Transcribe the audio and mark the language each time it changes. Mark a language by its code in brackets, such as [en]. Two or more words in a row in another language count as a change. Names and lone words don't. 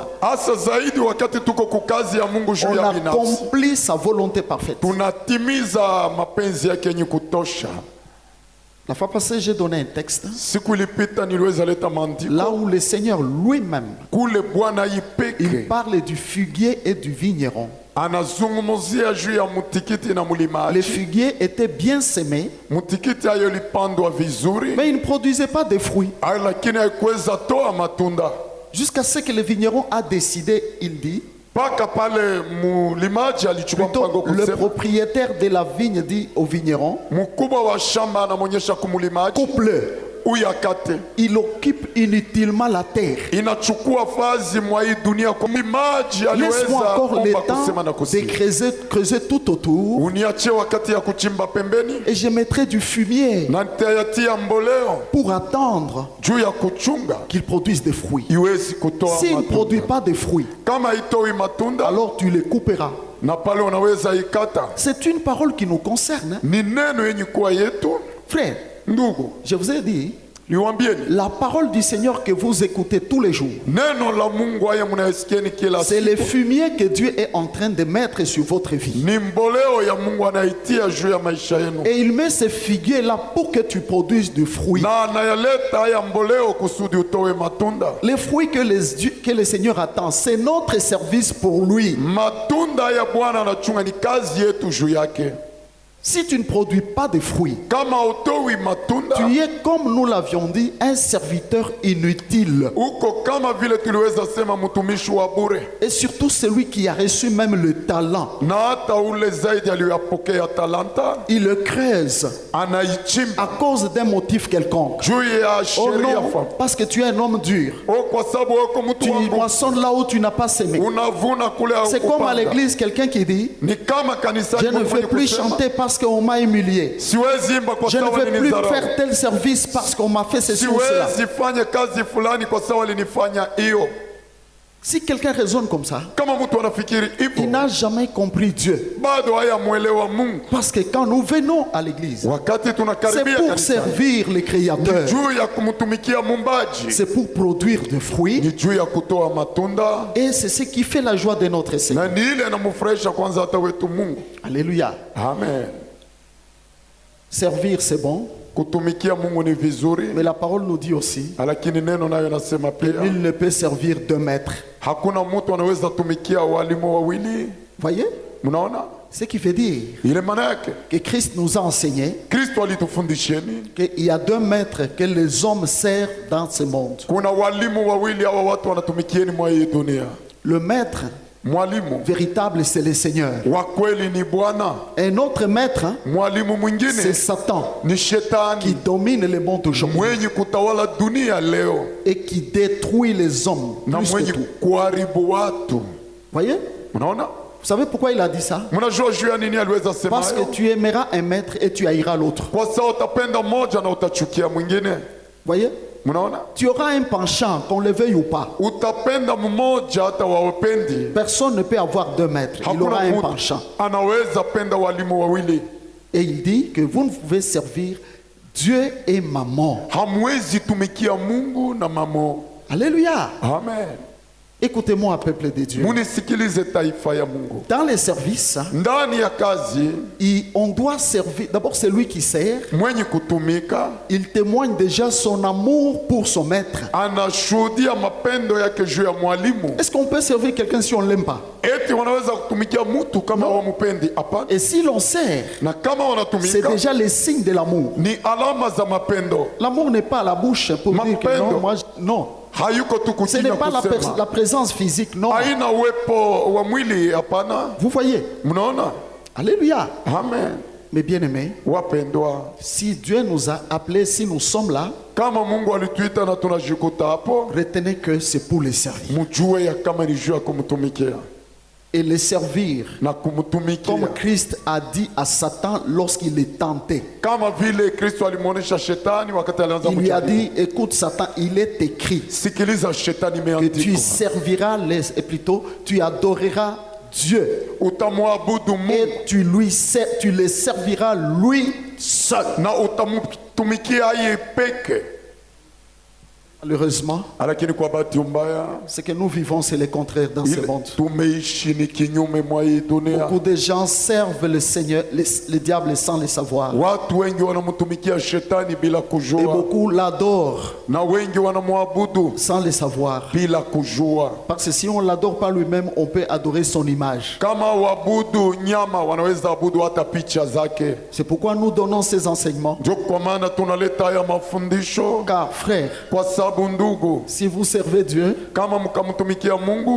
[sw] hasa zaidi wakati tuko kukazi ya Mungu juu [fr] On [sw] ya binafsi, [fr] accomplit sa volonté parfaite. [sw] tunatimiza mapenzi yake yenye kutosha. [fr] La fois passée, j'ai donné un texte [sw] Siku ilipita niliweza leta maandiko [fr] là où le Seigneur lui-même, [sw] kule Bwana [fr] il [sw] ipeke [fr] parle du figuier et du vigneron. [sw] anazungumzia juu ya mtikiti na [fr] Le [sw] mlimaji. [fr] figuier était bien semé, [sw] Mtikiti hayo ilipandwa vizuri, [fr] mais il ne produisait pas de fruits. [sw] lakini haikuweza toa matunda [fr] Jusqu'à ce que le vigneron a décidé, il dit, [sw] mpaka pale mulimaji alichukua mpango [fr] Plutôt, le [sw] kusema, [fr] propriétaire de la vigne dit au vigneron, [sw] mkubwa wa shamba anamonyesha kumulimaji, [fr] coupe-le. [sw] uyakate, [fr] Il occupe inutilement la terre. [sw] inachukua fazi mwa hii dunia. Kwa mlimaji aliweza [fr] Laisse-moi encore le [sw] omba kusema na [fr] temps de [sw] kusema, [fr] creuser tout autour [sw] uniachie wakati ya kuchimba pembeni [fr] et je mettrai du fumier [sw] na nitayatia mboleo [fr] pour attendre [sw] juu ya kuchunga [fr] qu'il produise des fruits. [sw] iwezi kutoa [fr] S'il ne produit [sw] matunda. [fr] pas de fruits, [sw] Kama itoi matunda, [fr] alors tu les couperas. [sw] na pale unaweza ikata. [fr] C'est une parole qui nous concerne, hein. [sw] Ni neno yenye kuwa yetu. [fr] Frère, [sw] Ndugu, [fr] je vous ai dit, [sw] niwaambieni, [fr] la parole du Seigneur que vous écoutez tous les jours, [sw] neno la Mungu haya mnayosikieni kila [fr] c'est le [sw] siku [fr] fumier que Dieu est en train de mettre sur votre vie. [sw] ni mboleo ya Mungu anaitia juu ya maisha yenu, [fr] Et il met ce figuier-là pour que tu produises du fruit. [sw] na anayaleta haya mboleo kusudi utowe matunda. [fr] Les fruits que le Seigneur attend, c'est notre service pour lui. [sw] Matunda haya Bwana anachunga, ni kazi yetu juu yake. [fr] Si tu ne produis pas de fruits, [sw] Kama utowi matunda, [fr] tu es, comme nous l'avions dit, un serviteur inutile. [sw] uko kama vile tuliweza sema mtumishi wa bure, [fr] Et surtout celui qui a reçu même le talent. [sw] na hata ule zaidi aliyoyapokea talanta [fr] Il le creuse [sw] anaichimba [fr] à cause d'un motif quelconque. [sw] juu ya [fr] Oh [sw] sheria [fr] non, [sw] fulani. [fr] parce que tu es un homme dur. [sw] Kwa sababu wako mtu [fr] Tu [sw] wa nguvu, [fr] moissonnes là où tu n'as pas semé. [sw] unavuna kule [fr] C'est comme à [sw] haukupanda. [fr] l'église, quelqu'un qui dit, [sw] Ni kama kanisa [fr] je ne [sw] mwenye [fr] veux plus [sw] kusema, [fr] chanter parce qu'on m'a humilié. [sw] siwezi imba kwa [fr] Je ne [sw] sababu [fr] veux plus [sw] walinidharau. [fr] faire tel service parce qu'on m'a fait ceci ou cela. [sw] Siwezi fanya kazi fulani kwa sababu walinifanya hiyo. [fr] Si quelqu'un raisonne comme ça, [sw] Kama mtu anafikiri [fr] il [sw] hivyo, [fr] n'a jamais compris Dieu. [sw] bado hayamwelewa Mungu. [fr] Parce que quand nous venons à l'église, [sw] Wakati [fr] c'est [sw] tunakaribia [fr] pour [sw] kanisa, [fr] servir le Créateur. [sw] juu ya kumtumikia Muumbaji, [fr] C'est pour produire des fruits. [sw] ni juu ya kutoa matunda, [fr] Et c'est ce qui fait la joie de notre Seigneur. [sw] na ni ile inamfurahisha kwanza hata wetu Mungu. [fr] Alléluia. [sw] Amen. [fr] Servir, c'est bon. [sw] Kutumikia Mungu ni vizuri, [fr] Mais la parole nous dit aussi, [sw] lakini neno nayo nasema pia [fr] nul ne peut servir deux maîtres. [sw] hakuna mtu anaweza tumikia walimu wawili. [fr] Voyez? [sw] Mnaona [fr] Ce qui veut dire [sw] ile maana yake? [fr] que Christ nous a enseigné [sw] Kristo alitufundisheni [fr] qu'il y a deux maîtres que les hommes servent dans ce monde. [sw] kuna walimu wawili, hawa watu wanatumikieni mwa hii dunia. [fr] Le maître [sw] Mwalimu [fr] véritable, c'est le Seigneur. [sw] wa kweli ni Bwana, [fr] Un autre maître, hein, [sw] mwalimu [fr] c'est [sw] mwingine [fr] Satan [sw] ni [fr] qui [sw] shetani [fr] domine le monde aujourd'hui [sw] mwenye kutawala dunia leo [fr] et qui détruit les hommes [sw] na [fr] plus que [sw] mwenye [fr] tout. [sw] kuharibu watu. [fr] Voyez? [sw] Mnaona? [fr] Vous savez pourquoi il a dit ça? [sw] Mnajua juu ya nini aliweza sema [fr] Parce que [sw] hayo? [fr] tu aimeras un maître et tu haïras l'autre. [sw] Kwa sababu utapenda mmoja na utachukia mwingine. [fr] Voyez? [sw] Mnaona? [fr] Tu auras un penchant, qu'on le veuille ou pas. [sw] Utapenda mmoja hata wawapendi. [fr] Personne ne peut avoir deux maîtres. Il aura [sw] Hakuna [fr] un [sw] mtu [fr] penchant. [sw] anaweza penda walimu wawili. [fr] Et il dit que vous ne pouvez servir Dieu et maman. [sw] Hamwezi tumikia Mungu na mamo. [fr] Alléluia. [sw] Amen. [fr] Écoutez-moi, peuple de Dieu. [sw] Munisikilize taifa ya Mungu. [fr] Dans les services, [sw] Ndani ya kazi [fr] on doit servir. D'abord, celui qui sert, [sw] mwenye kutumika [fr] il témoigne déjà son amour pour son maître. [sw] anashuhudia mapendo yake juu ya mwalimu. [fr] Est-ce qu'on peut servir quelqu'un si on ne l'aime pas? [sw] Eti wanaweza kutumikia mtu kama wamupendi? Hapana. [fr] Et si l'on sert, [sw] Na kama [fr] c'est [sw] wanatumika [fr] déjà le signe de l'amour. [sw] ni alama za mapendo. [fr] L'amour n'est pas à la bouche pour dire que [sw] Mapendo. [fr] non, non. [sw] Hayuko tu [fr] Ce n'est [sw] kukinya [fr] pas la [sw] kusema. [fr] présence physique, non. [sw] Haina uwepo wa mwili, hapana. [fr] Vous voyez? [sw] Mnaona? [fr] Alléluia. [sw] Amen. [fr] Mais bien aimés, [sw] Wapendwa, [fr] si Dieu nous a appelés, si nous sommes là, [sw] kama Mungu alituita na tunajikuta hapo, [fr] retenez que c'est pour les servir. [sw] mjue ya kama ni juu ya kumtumikia [fr] Et les servir, [sw] na kumtumikia [fr] comme Christ a dit à Satan lorsqu'il est tenté. [sw] kama vile Kristo alimwonyesha shetani wakati alianza [fr] Il lui a [sw] kumjaribu. [fr] dit, écoute Satan, il est écrit [sw] Sikiliza shetani, [fr] que tu [sw] imeandikwa [fr] serviras, et plutôt tu adoreras Dieu. [sw] utamwabudu Mungu [fr] Et tu le serviras lui seul. [sw] na utamtumikia yeye peke. [fr] Malheureusement, [sw] Lakini kwa bahati mbaya [fr] ce que nous vivons, c'est le contraire dans ce [sw] ile [fr] monde. [sw] tumeishi ni kinyume mwa hii dunia. [fr] Beaucoup de gens servent le Seigneur, le diable sans le savoir. [sw] Watu wengi wanamtumikia shetani bila [fr] Et [sw] kujua, [fr] beaucoup l'adorent [sw] na wengi wanamwabudu [fr] sans le savoir. [sw] bila kujua. [fr] Parce que si on ne l'adore pas lui-même, on peut adorer son image. [sw] Kama wabudu nyama, wanaweza abudu hata picha zake. [fr] C'est pourquoi nous donnons ces enseignements. [sw] Ndio kwa maana tunaleta haya mafundisho, [fr] Car frère, [sw] kwa sababu sababu ndugu, [fr] si vous servez Dieu, [sw] kama mkamtumikia Mungu,